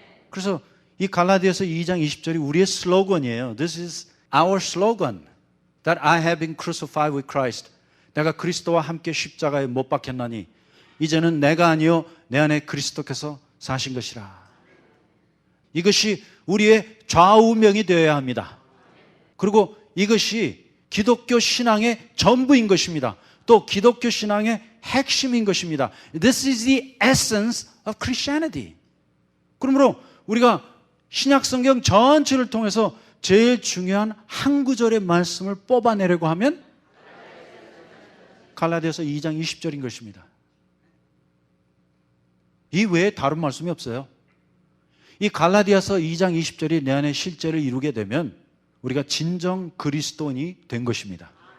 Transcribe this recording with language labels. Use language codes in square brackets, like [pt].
[ko] 그래서 이 갈라디아서 2장 20절이 우리의 슬로건이에요. [en] This is our slogan. That I have been crucified with Christ. [ko] 내가 그리스도와 함께 십자가에 못 박혔나니 이제는 내가 아니요 내 안에 그리스도께서 사신 것이라. 이것이 우리의 좌우명이 되어야 합니다. 그리고 이것이 기독교 신앙의 전부인 것입니다. 또 기독교 신앙의 핵심인 것입니다. [en] This is the essence of Christianity. [ko] 그러므로 우리가 신약성경 전체를 통해서 제일 중요한 한 구절의 말씀을 뽑아내려고 하면 갈라디아서 2장 20절인 것입니다. 이 외에 다른 말씀이 없어요. 이 갈라디아서 2장 20절이 내 안에 실제를 이루게 되면 우리가 진정 그리스도인이 된 것입니다.